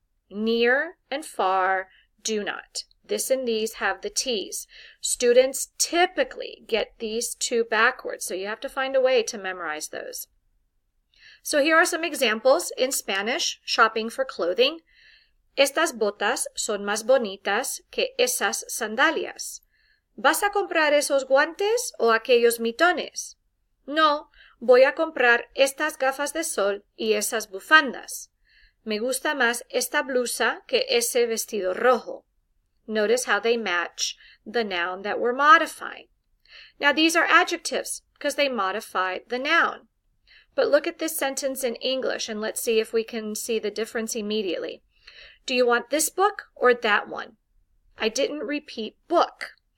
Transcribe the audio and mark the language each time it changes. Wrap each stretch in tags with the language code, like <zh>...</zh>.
<en>Near and far do not. This and these have the T's. Students typically get these two backwards, so you have to find a way to memorize those. So here are some examples in Spanish, shopping for clothing.</en> <es>Estas botas son más bonitas que esas sandalias. ¿Vas a comprar esos guantes o aquellos mitones? No, voy a comprar estas gafas de sol y esas bufandas. Me gusta más esta blusa que ese vestido rojo.</es> <en>Notice how they match the noun that we're modifying. Now these are adjectives because they modify the noun. But look at this sentence in English and let's see if we can see the difference immediately. Do you want this book or that one? I didn't repeat book.</en>